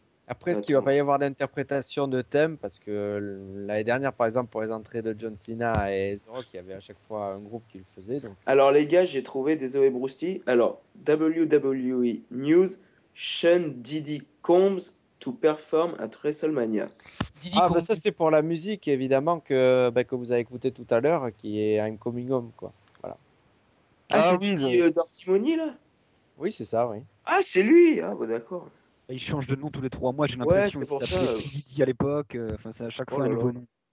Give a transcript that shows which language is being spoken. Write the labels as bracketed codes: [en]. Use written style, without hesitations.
[fr] Après, est-ce qu'il ne va pas y avoir d'interprétation de thème? Parce que l'année dernière, par exemple, pour les entrées de John Cena et The Rock, il y avait à chaque fois un groupe qui le faisait. Donc... Alors les gars, j'ai trouvé, désolé Brusty. Alors, WWE News, Sean Diddy Combs [en] to perform at WrestleMania. [fr] Ah, bah ça, c'est pour la musique, évidemment, que, bah, que vous avez écouté tout à l'heure, qui est I'm Coming Home, quoi. Voilà. Ah, ah c'est oui, dit oui. Dirty Money, là. Oui, c'est ça, oui. Ah, c'est lui. Ah, bah d'accord. Il change de nom tous les trois mois, j'ai l'impression. Ouais, c'est pour ça. Gigi à l'époque, enfin, c'est à chaque fois un nouveau nom.